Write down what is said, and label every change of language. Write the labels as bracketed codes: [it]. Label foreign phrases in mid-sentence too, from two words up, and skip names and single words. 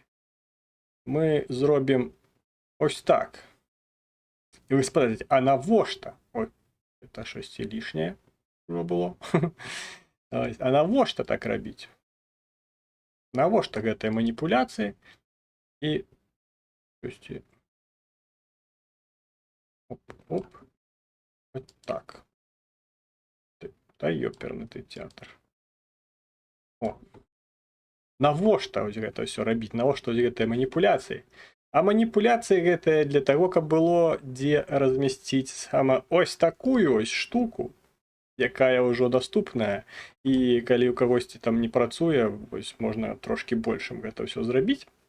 [be] Мы зробім ось так. І вы спытаеце, а навошта? Ой, это штосьці лішняе ўжо было. А навошта так рабіць? Навошта гэтыя маніпуляцыі? І штосьці... Оп. [ru] Вот так. Та ёперны ты театр. О. [be] Навошта вось гэта ўсё рабіць? Навошта вось гэтыя маніпуляцыі? А маніпуляцыі гэтыя для таго, каб было дзе размясціць сама ось такую ось штуку, якая ўжо даступная, і калі ў кагосьці там не працуе, вось можна трошкі большым гэта ўсё зрабіць.